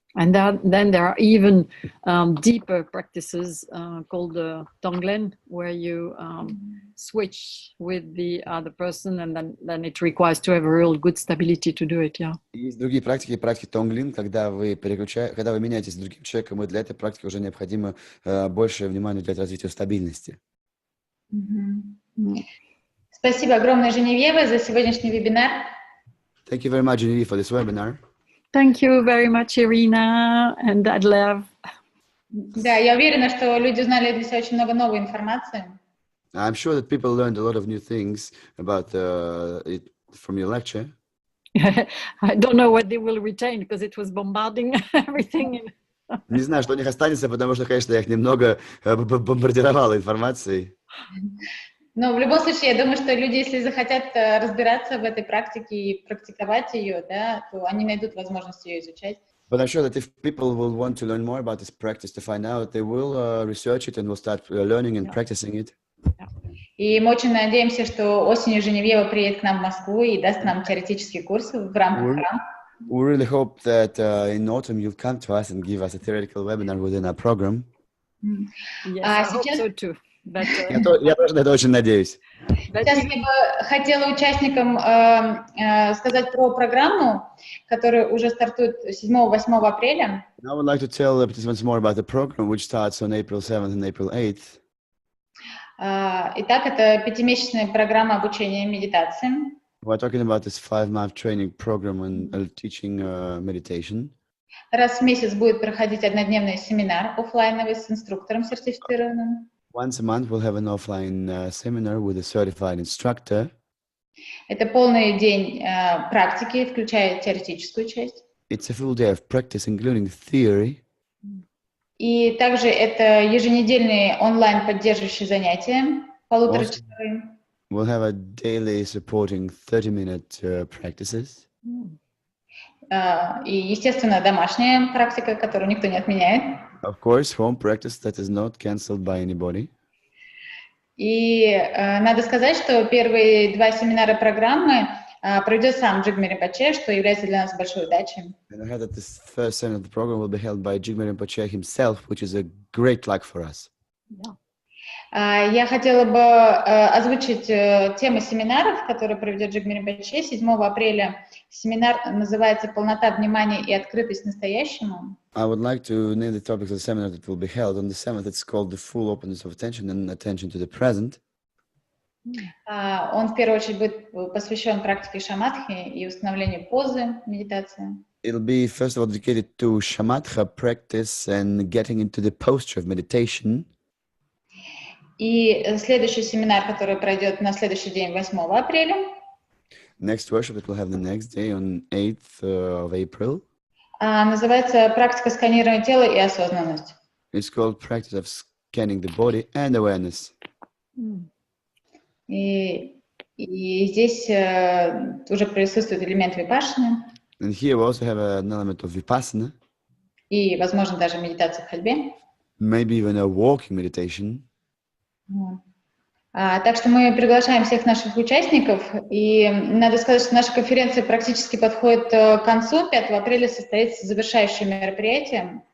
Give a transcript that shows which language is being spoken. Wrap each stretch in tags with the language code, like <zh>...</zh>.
<en>And then there are even deeper practices called Tonglen, where you switch with the other person, and then it requires to have a real good stability to do it. Yeah.</en> <ru>Есть другие практики Тонглин, когда вы меняетесь с другим человеком, и для этой практики уже необходимо больше внимания уделять развитию стабильности. Спасибо огромное, Женевьева, за сегодняшний вебинар.</ru> <en>Thank you very much, Genevieve, for this webinar. Thank you very much, Irina and Adlev.</en> <ru>Да, я уверена, что люди узнали для себя очень много новой информации.</ru> <en>I'm sure that people learned a lot of new things about it from your lecture. I don't know what they will retain because it was bombarding everything.</en> <ru>Не знаю, что у них останется, потому что, конечно, я их немного бомбардировала информацией. Но в любом случае, я думаю, что люди, если захотят разбираться в этой практике и практиковать ее, да, то они найдут возможность ее изучать.</ru> <en>But I'm sure that if people will want to learn more about this practice, to find out, they will research it and will start learning and practicing it.</en> <ru>И мы очень надеемся, что осенью Женевьева приедет к нам в Москву и даст нам теоретический курс в рамках программы.</ru> <en>We really hope that in autumn you'll come to us and give us a theoretical webinar within our program. Yes, I hope so too. But,</en> <ru>я тоже на это очень надеюсь. Сейчас я бы хотела участникам сказать про программу, которая уже стартует 7-8 апреля.</ru> <en>I would like to tell the participants more about the program, which starts on April 7th and April 8th.</en> <ru>Итак, это 5-месячная программа обучения медитациям.</ru> <en>We're talking about this 5-month training program on teaching meditation.</en> <ru>Раз в месяц будет проходить однодневный семинар офлайновый с инструктором сертифицированным.</ru> <en>Once a month, we'll have an offline seminar with a certified instructor.</en> <ru>Это полный день практики, включая теоретическую часть.</ru> <en>It's a full day of practice, including theory.</en> <ru>И также это еженедельные онлайн поддерживающие занятия, полуторачасовые.</ru> <en>We'll have a daily supporting 30-minute practices.</en> <ru>И, естественно, домашняя практика, которую никто не отменяет.</ru> <en>Of course, home practice that is not cancelled by anybody.</en> <ru>И надо сказать, что первые 2 семинара программы проведет сам Джигме Ринпоче, что является для нас большой удачей.</ru> <en>And I heard that this first session of the program will be held by Jigme Rinpoche himself, which is a great luck for us. Yeah.</en> <ru>Я хотела бы озвучить тему семинаров, которые проведет Джигми Ринпоче 7 апреля. Семинар называется «Полнота внимания и открытость настоящему».</ru> <en>I would like to name the topics of the seminar that will be held on the 7th. It's called The Full Openness of Attention and Attention to the Present.</en> <ru>Он в первую очередь будет посвящен практике шаматхи и установлению позы медитации.</ru> <en>It'll be, first of all, dedicated to shamatha practice and getting into the posture of meditation.</en> <ru>И следующий семинар, который пройдет на следующий день, 8 апреля,</ru> <en>Next workshop that we'll have the next day on 8th of April.</en> <ru>Называется «Практика сканирования тела и осознанность».</ru> <en>It's called Practice of Scanning the Body and Awareness.</en> <ru>И здесь уже присутствует элемент випашшаны.</ru> <en>And here we also have an element of vipassana.</en> <ru>И, возможно, даже медитация в ходьбе.</ru> <en>Maybe even a walking meditation.</en> <ru>Так что мы приглашаем всех наших участников, и надо сказать, что наша конференция практически подходит к концу. 5 апреля состоится завершающее мероприятие.</ru>